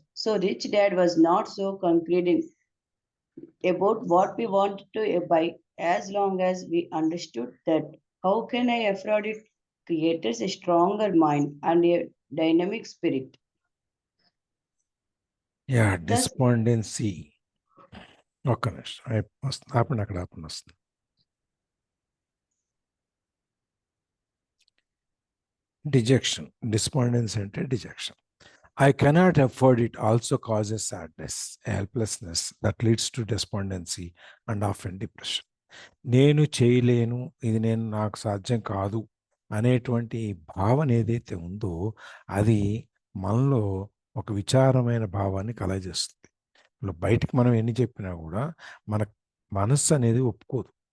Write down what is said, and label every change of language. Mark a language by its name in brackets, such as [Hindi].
[English] So Rich Dad was not so concluding about what we wanted to buy as long as we understood that how can I afford it creates a stronger mind and a dynamic spirit. Despondency. [Telugu] ఒక్క నిమిషం ఆపండి, అక్కడ ఆపండి వస్తుంది. [English] Dejection, despondency అంటే dejection. I cannot afford it also causes sadness, helplessness that leads to despondency and often depression. [Telugu] నేను చేయలేను, ఇది నాకు సాధ్యం కాదు అనేటువంటి భావన ఏదైతే ఉందో అది మనలో ఒక విచారమైన భావాన్ని కలగజేస్తుంది. బయటికి మనం ఎన్ని చెప్పినా కూడా మన మనస్సు అనేది ఒప్పుకోదు.